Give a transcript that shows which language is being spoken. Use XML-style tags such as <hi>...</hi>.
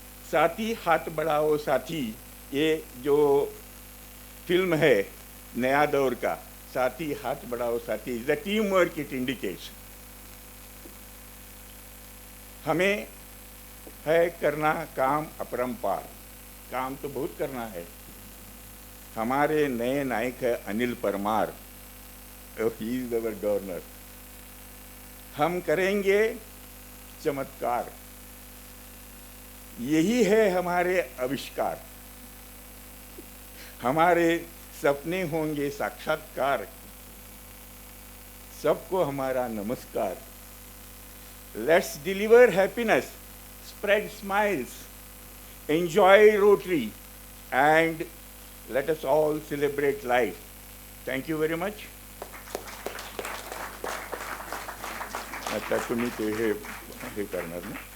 <hi>साथी हाथ बढ़ाओ साथी, ये जो फिल्म है नया दौर का, साथी हाथ बढ़ाओ साथी,</hi> <en>the teamwork it indicates.</en> <hi>हमें है करना काम अपरंपार, काम तो बहुत करना है. हमारे नए नायक है Anil Parmar,</hi> <en>He is our governor.</en> <hi>हम करेंगे चमत्कार, यही है हमारे आविष्कार. हमारे सपने होंगे साक्षात्कार, सबको हमारा नमस्कार.</hi> <en>Let's deliver happiness, spread smiles, enjoy Rotary, and let us all celebrate life. Thank you very much.</en> <mr>आता तुम्ही ते हे करणार ना?</mr>